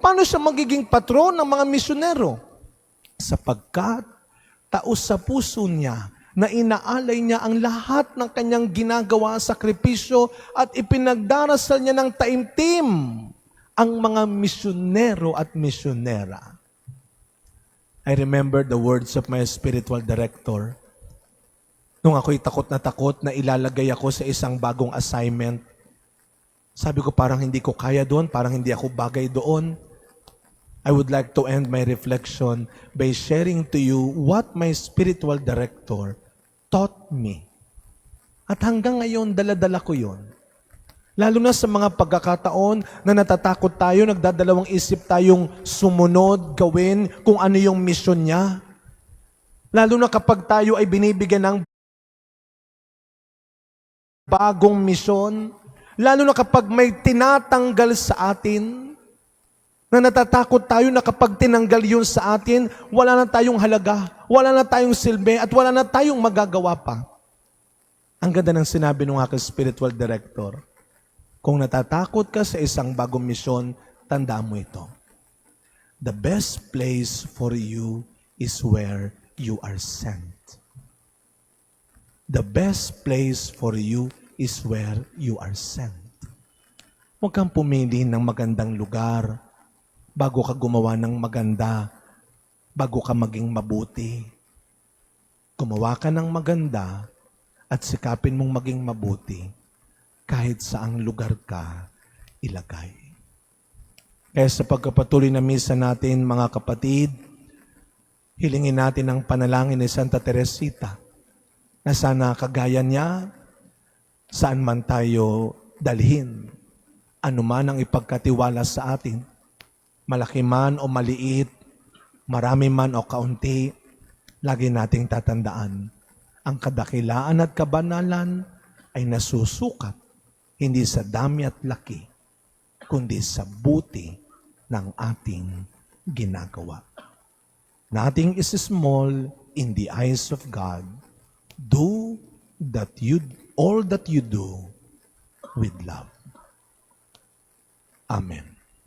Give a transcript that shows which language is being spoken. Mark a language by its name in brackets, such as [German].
[Filipino] Paano siya magiging patron ng mga misyonero? Sapagkat taos sa puso niya na inaalay niya ang lahat ng kanyang ginagawa, sakripisyo, at ipinagdarasal niya ng taimtim ang mga misyonero at misyonera. [English] I remember the words of my spiritual director. [Filipino] Nung ako'y takot na ilalagay ako sa isang bagong assignment, sabi ko parang hindi ko kaya doon, parang hindi ako bagay doon. [English] I would like to end my reflection by sharing to you what my spiritual director taught me. [Filipino] At hanggang ngayon, dala-dala ko yun. Lalo na sa mga pagkakataon na natatakot tayo, nagdadalawang isip tayong sumunod, gawin kung ano yung misyon niya. Lalo na kapag tayo ay binibigyan ng bagong misyon, lalo na kapag may tinatanggal sa atin, na natatakot tayo na kapag tinanggal yun sa atin, wala na tayong halaga, wala na tayong silbi, at wala na tayong magagawa pa. Ang ganda ng sinabi ng aking spiritual director, kung natatakot ka sa isang bagong misyon, tandaan mo ito. [English] The best place for you is where you are sent. The best place for you is where you are sent. [Filipino] Huwag kang pumili ng magandang lugar bago ka gumawa ng maganda, bago ka maging mabuti. Gumawa ka ng maganda at sikapin mong maging mabuti kahit saang lugar ka ilagay. Kaya sa pagkapatuloy na misa natin, mga kapatid, hilingin natin ang panalangin ni Santa Teresita na sana kagaya niya, saan man tayo dalhin, anuman ang ipagkatiwala sa atin, malaki man o maliit, marami man o kaunti, lagi nating tatandaan, ang kadakilaan at kabanalan ay nasusukat hindi sa dami at laki, kundi sa buti ng ating ginagawa. [English] Nothing is small in the eyes of God. Do all that you do with love. Amen.